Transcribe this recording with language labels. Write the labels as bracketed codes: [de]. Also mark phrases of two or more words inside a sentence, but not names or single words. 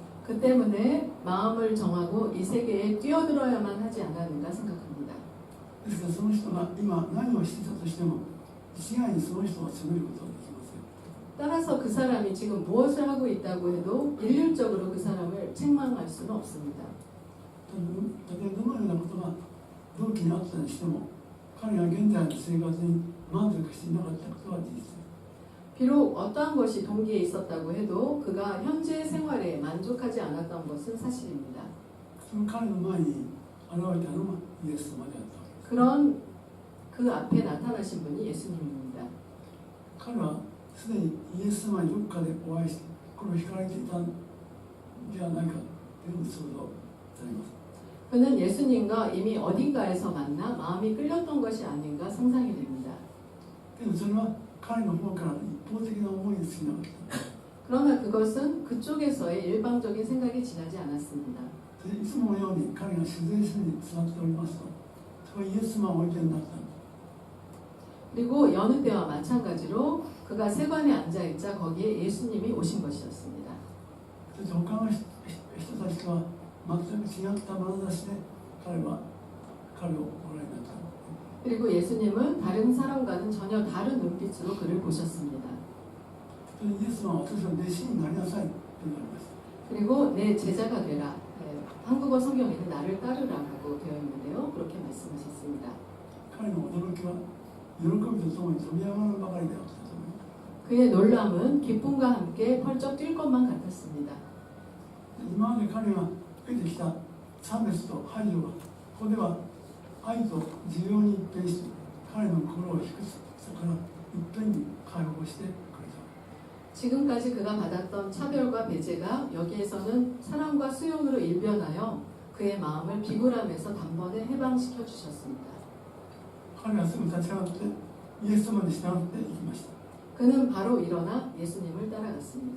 [ko] 그 때문에 마음을 정하고 이 세계에 뛰어들어야만 하지 않았는가 생각합니다. [ja] ですからその人が今何をしていたとしても一概にその人を責めることはできません。 [ko] 따라서 그 사람이 지금 무엇을 하고 있다고 해도 일률적으로 그 사람을 책망할 수는 없습니다. [ja] たとえどのようなことが動機にあったにしても彼が現在の生活に満足していなかったことは事実です。 [ko] 비록 어떠한 것이 동기에 있었다고 해도 그가 현재 생활에 만족하지 않았던 것은 사실입니다. [ja] その彼の前に現れたのがイエス様であったわけです。 [ko] 그런 그 앞에 나타나신 분이 예수님입니다. [ja] 彼はすでにイエス様にどこかでお会いして心惹かれていたんではないかというふうに想像されます。 [ko] 그는 예수님과 이미 어딘가에서 만나 마음이 끌렸던 것이 아닌가 상상이 됩니다. [ja] でもそれは彼の方からの一方的な思いに過ぎなかった。 [ko] 그러나 그것은 그쪽에서의 일방적인 생각이 지나지 않았습니다. [ja] いつものように彼が主税所に座っておりますと、そこにイエス様をおいでになった。 [ko] 그리고 여느 때와 마찬가지로 그가 세관에 앉아있자 거기에 예수님이 오신 것이었습니다. [ja] そして他の人たちとは全く違った眼差しで彼をご覧になった。 [ko] 그리고 예수님은 다른 사람과는 전혀 다른 눈빛으로 그를 보셨습니다. [ja] イエス様は私の弟子になりなさいと言われました。 [ko] 그리고 내 제자가 되라. 한국어 성경에는 나를 따르라고 되어 있는데요. 그렇게 말씀하셨습니다. [ja] 彼の驚きは喜びとともに飛び上がるばかりであったと思います。 [ko] 그의 놀람은 기쁨과 함께 펄쩍 뛸 것만 같았습니다. [ja] 今まで彼が得てきた差別と排除がここでは愛と需要に一変して彼の心を引くそこから一遍に解放してくれた。 [ko] 지금까지 그가 받았던 차별과 배제가 여기에서는 사랑과 수용으로 일변하여 그의 마음을 비굴함에서 단번에 해방시켜 주셨습니다. [ja] 彼はすぐ立ち上がってイエス様に従っていきました。 [ko] 그는 바로 일어나 예수님을 따라갔습니다.